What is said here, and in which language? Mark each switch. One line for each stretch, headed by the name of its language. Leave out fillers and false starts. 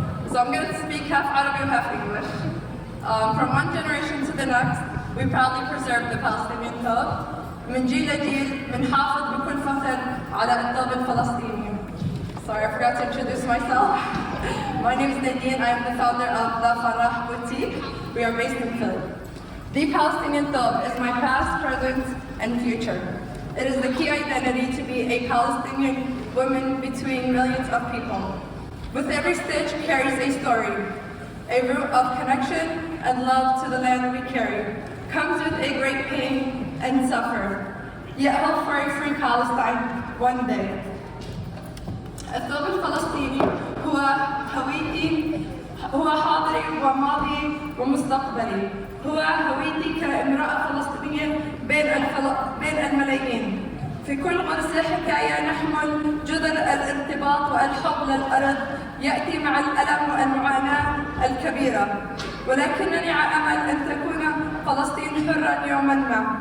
English: So I'm going to speak half Arabic, half English. From one generation to the next, we proudly preserve the Palestinian thought.
Arabic: من جيل لجيل بنحافظ بكل فخر على الثوب الفلسطيني.
English: Sorry, I forgot to introduce myself. My name is Nadeen. I am the founder of La Farah Boutique. We are based in Phil. The Palestinian thought is my past, present, and future. It is the key identity to be a Palestinian woman between millions of people. With every stitch carries a story, a root of connection and love to the land we carry. Comes with a great pain and suffer, yet hope for a free Palestine one day.
Arabic: الثوب الفلسطيني هو هويتي، هو حاضري وماضي ومستقبلي، هو هويتي كامرأة فلسطينية بين الملايين. في كل غرزة حكاية نحمل جذر الارتباط والحب للأرض يأتي مع الألم والمعاناة الكبيرة، ولكنني على أمل أن تكون فلسطين حرة يوما ما.